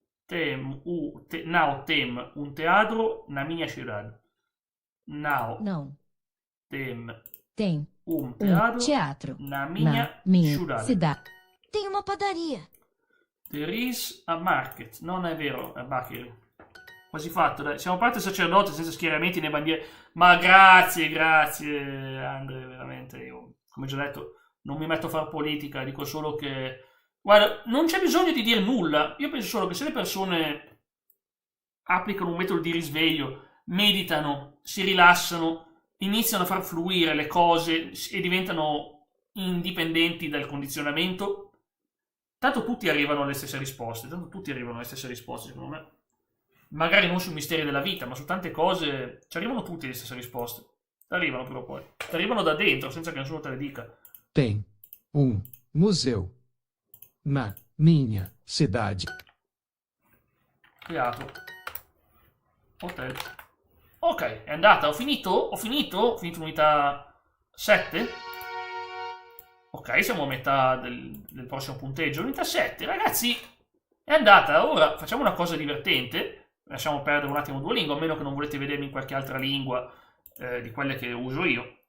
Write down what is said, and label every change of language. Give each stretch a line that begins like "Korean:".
Portuguese: Now tem un teatro na minha cidade.
English: Now.
Portuguese: Não. Tem un teatro na minha cidade. Tem uma padaria.
English: There is a market.
Italian: Non è vero, è bakery. Quasi fatto, dai. Siamo parte sacerdote senza schieramenti né bandiere. Ma grazie, Andre, veramente. Io, come già detto, non mi metto a fare politica, dico solo che... Guarda, non c'è bisogno di dire nulla. Io penso solo che se le persone applicano un metodo di risveglio, meditano, si rilassano, iniziano a far fluire le cose e diventano indipendenti dal condizionamento, tanto tutti arrivano alle stesse risposte, secondo me. Magari non sui misteri della vita, ma su tante cose ci arrivano tutti le stesse risposte. Ti arrivano però poi. Ti arrivano da dentro, senza che nessuno te le dica.
Portuguese: Tem museu na minha cidade. Teatro. Hotel.
Italian: Ok, è andata. Ho finito l'unità 7. Ok, siamo a metà del prossimo punteggio. Unità 7, ragazzi, è andata. Ora facciamo una cosa divertente. Lasciamo perdere un attimo Duolingo, a meno che non volete vedermi in qualche altra lingua di quelle che uso io.